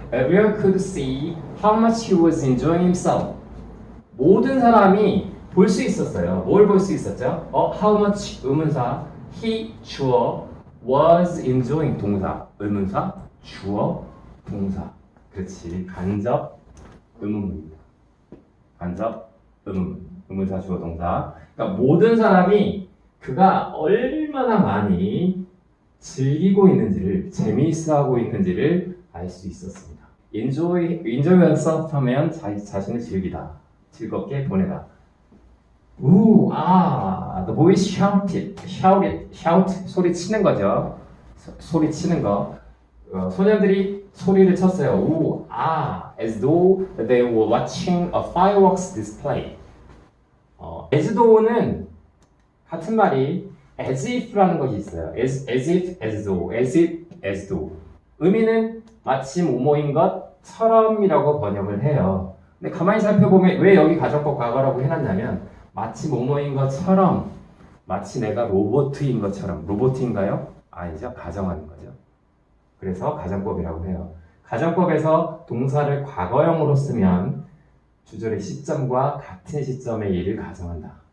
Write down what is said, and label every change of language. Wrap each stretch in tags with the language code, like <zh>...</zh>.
<en>Everyone could see how much he was enjoying himself.</en> <ko>모든 사람이 볼 수 있었어요. 뭘 볼 수 있었죠? How much 의문사, he 주어, was enjoying 동사, 의문사, 주어, 동사. 그렇지. 간접 의문문입니다. 간접 의문문. 의문사, 주어, 동사. 그러니까 모든 사람이 그가 얼마나 많이 즐기고 있는지를, 재미있어하고 있는지를 알 수 있었습니다. enjoy yourself 하면 자신을 즐기다, 즐겁게 보내다.</ko> <en>the boys shout,</en> <ko>소리 치는 거죠. 소리 치는 거. 소년들이 소리를 쳤어요.</ko> <en>as though they were watching a fireworks display.</en> <ko>as though는 같은 말이 as if라는 것이 있어요.</ko> <en>as if, as though, as if, as though.</en> <ko>의미는 마치 뭐뭐인 것처럼이라고 번역을 해요. 근데 가만히 살펴보면 왜 여기 가정법 과거라고 해놨냐면 마치 뭐뭐인 것처럼, 마치 내가 로봇인 것처럼. 로봇인가요? 아니죠. 가정하는 거죠. 그래서 가정법이라고 해요. 가정법에서 동사를 과거형으로 쓰면 주절의 시점과 같은 시점의 일을 가정한다.</ko>